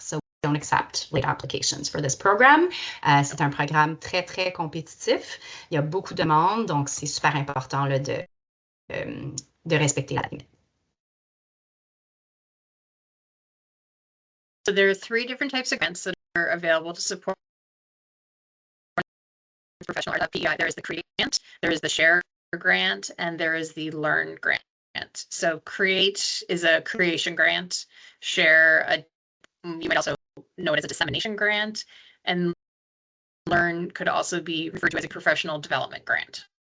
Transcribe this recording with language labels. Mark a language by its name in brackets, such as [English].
[English] So we don't accept late applications for this program. [French] C'est un programme très, très compétitif. Il y a beaucoup de demandes, donc c'est super important là, de respecter la limite. [English] So there are 3 different types of grants that are available to support professional art at PEI. There is the CREATE grant, there is the SHARE grant, and there is the LEARN grant. So CREATE is a creation grant, SHARE, you might also know it as a dissemination grant, and LEARN could also be referred to as a professional development grant.